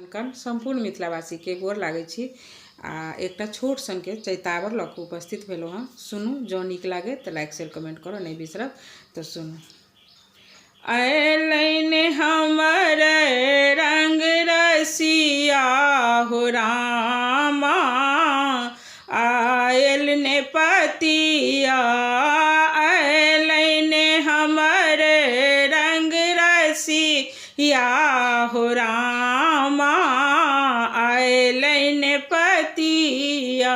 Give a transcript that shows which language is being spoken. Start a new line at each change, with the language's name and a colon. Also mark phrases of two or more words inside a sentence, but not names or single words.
Maithili: नमस्कार संपूर्ण मिथिलावासी के गोर लागे छी। एक छोट सन के चैतावर लऽ के उपस्थित भेलहुँ हँ। सुनू, जो नीक लागे तो
English: like share comment
Maithili: करो, नहीं बिसरब तो सुनू। अयलैन हमर रंग रसिया हो रामा, आयल ने पतिया। अयलैन हमर रंग रसिया हो रामा, अयलैन पतिया।